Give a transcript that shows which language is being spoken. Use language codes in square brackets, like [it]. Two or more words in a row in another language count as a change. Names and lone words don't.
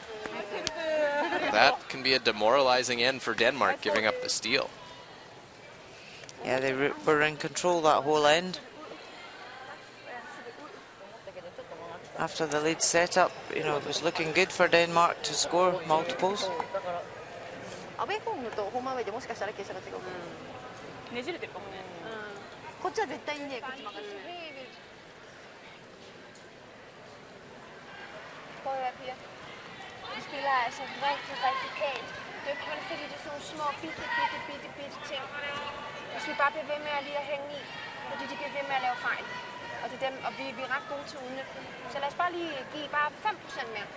[en] That can be a demoralizing end for Denmark, giving up the steal. Yeah, they were in control that whole end. After the lead setup, you know, it was looking good for Denmark to score multiples. [ja] アベコングとホームアウェイでもしかしたら傾斜が違う。ねじれてるかもね。こっちは絶対にね、こっち任せる。 [da] Prøv at høre, Pia. Vi spiller altså rigtig, rigtig pænt. Det er kun fordi det er sådan nogle små, bitte ting. Hvis vi bare bliver ved med at lige at hænge i, fordi de bliver ved med at lave fejl. Og det er dem, og vi er ret gode til at udnytte dem. Så lad os bare lige give bare 5% mere.